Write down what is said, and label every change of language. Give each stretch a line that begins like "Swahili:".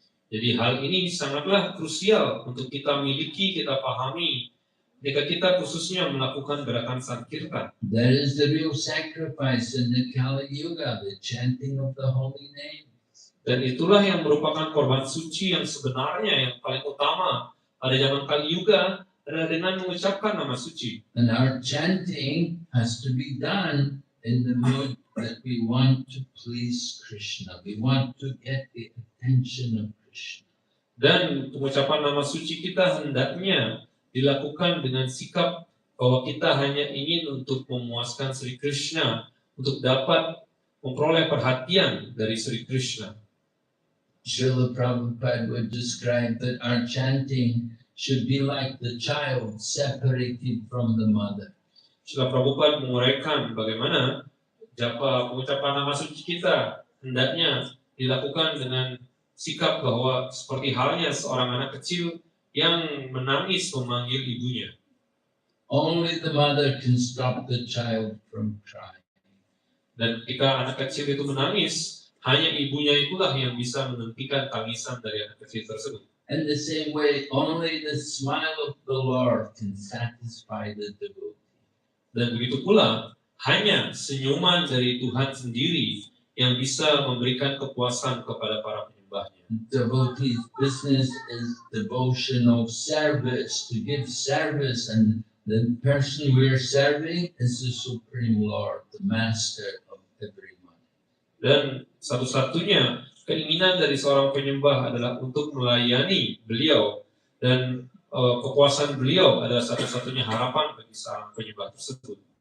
Indonesian: Jadi hal ini sangatlah krusial untuk kita miliki, kita pahami ketika kita khususnya melakukan gerakan Sankirtan.
English: That is the real sacrifice in the Kali Yuga, the chanting of the holy name.
Indonesian: Dan itulah yang merupakan korban suci yang sebenarnya yang paling utama pada zaman Kali Yuga adalah dengan mengucapkan nama suci.
English: And our chanting has to be done in the mood that we want to please Krishna. We want to get the attention of Krishna.
Indonesian: Dan pengucapan nama suci kita hendaknya dilakukan dengan sikap bahwa kita hanya ingin untuk memuaskan Sri Krishna, untuk dapat memperoleh perhatian dari Sri Krishna.
English: Srila Prabhupada would describe that our chanting should be like the child separated from the mother.
Indonesian: Srila Prabhupada menguraikan bagaimana pengucapan nama suci kita hendaknya dilakukan dengan sikap bahwa seperti halnya seorang anak kecil yang menangis memanggil ibunya.
English: Only the mother can stop the child from crying.
Indonesian: Dan ketika anak kecil itu menangis, hanya ibunya itulah yang bisa menghentikan tangisan dari anak kecil tersebut.
English: In the same way, only the smile of the Lord can satisfy the devotee.
Indonesian: Dan begitu pula, hanya senyuman dari Tuhan sendiri yang bisa memberikan kepuasan kepada para penyembahnya.
English: Devotee's business is devotional service, to give service, and the person we are serving is the Supreme Lord, the Master of everyone.
Indonesian: Dan satu-satunya keinginan dari seorang penyembah adalah untuk melayani beliau, dan kepuasan beliau adalah satu-satunya harapan bagi seorang penyembah tersebut.